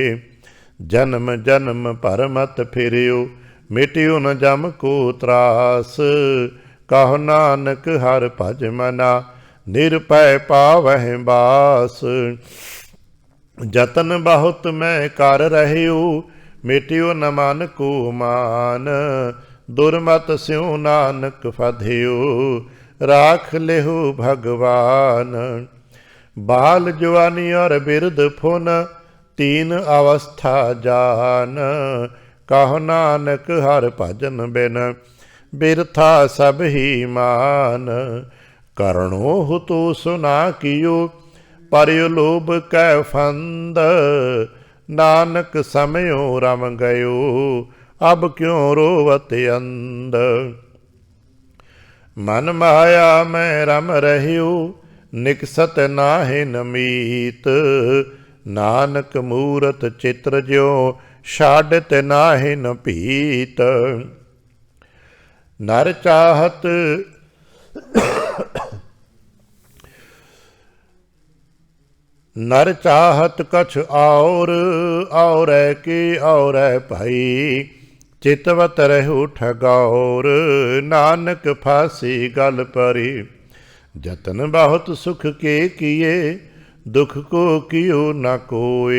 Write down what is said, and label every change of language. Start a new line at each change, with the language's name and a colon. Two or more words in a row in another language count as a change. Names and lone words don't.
Hindi: जन्म जन्म पर मत फिरियो, मिटियो न जम को त्रास। कहो नानक हर भज मना, निरभय पावह बास। जतन बहुत मैं कर रहियो, मिटियो न मन को मान। दुर्मत स्यों नानक फधियो, राख लेहु भगवान। बाल जवानी और बिरध फुन, तीन अवस्था जान। कहो नानक हर भजन बिन, बिरथा सब ही मान। करणो हुतु सुना कियो, परयो लोभ कै फंद। नानक समयो रम गयो, अब क्यों रोवत अंध। मन माया में रम रहियो, निकसत नाहि नमीत। नानक मूरत चित्र ज्यों, छाड़त नाहि न पीत। नर चाहत नर चाहत कछ और की और भाई। चितवत रहु ठगौर, नानक फांसी गल परी। जतन बहुत सुख के किए, दुख को कियो न कोए।